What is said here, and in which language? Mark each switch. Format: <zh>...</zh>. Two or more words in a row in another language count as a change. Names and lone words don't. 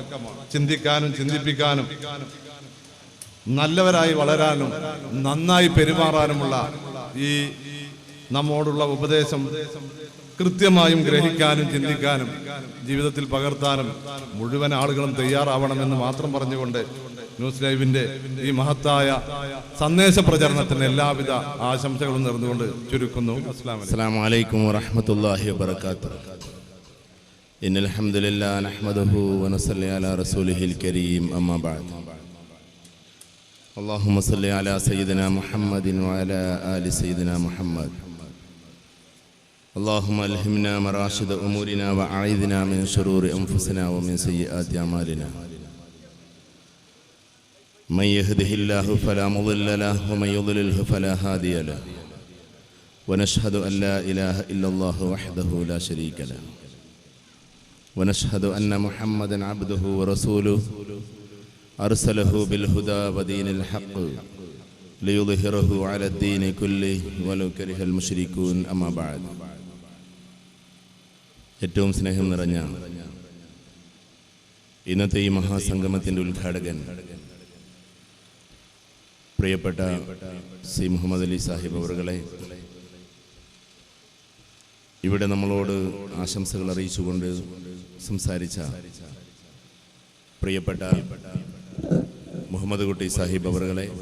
<ml>ചിന്തിക്കാനും ചിന്തിപ്പിക്കാനും നല്ലവരായി വളരാനും നന്നായി പെരുമാറാനുമുള്ള ഈ നമ്മോടുള്ള ഉപദേശം കൃത്യമായും ഗ്രഹിക്കാനും ചിന്തിക്കാനും ജീവിതത്തിൽ പകർത്താനും മുഴുവൻ ആളുകളും തയ്യാറാവണമെന്ന് മാത്രം പറഞ്ഞുകൊണ്ട് ന്യൂസ് ലൈവിന്റെ ഈ മഹത്തായ സന്ദേശ പ്രചരണത്തിന് എല്ലാവിധ ആശംസകളും നേർന്നുകൊണ്ട് ചുരുക്കുന്നു.</ml> <ar>السلام عليكم ورحمة الله وبركاته. إن الحمد لله نحمده ونصلي على رسوله الكريم. أما بعد. اللهم صل على سيدنا محمد وعلى آل سيدنا محمد. اللهم ألهمنا مراشد أمورنا وأعيذنا من شرور أنفسنا ومن سيئات أعمالنا. من يهده الله فلا مضل له ومن يضلله فلا هادي له. ونشهد أن لا إله إلا الله وحده لا شريك له. ونشهد أن محمدا عبده ورسوله أرسله بالهدى ودين الحق ليظهره على الدين كله ولو كره المشركون. أما بعد.</ar> <ml>ഏറ്റവും സ്നേഹം നിറഞ്ഞ ഇന്നത്തെ ഈ മഹാസംഗമത്തിന്റെ ഉദ്ഘാടകൻ പ്രിയപ്പെട്ട സി മുഹമ്മദ് അലി സാഹിബ് അവറുകളെ, ഇവിടെ നമ്മളോട് ആശംസകൾ അറിയിച്ചുകൊണ്ട് സംസാരിച്ച പ്രിയപ്പെട്ട മുഹമ്മദ് കുട്ടി സാഹിബ് അവറുകളെ,</ml>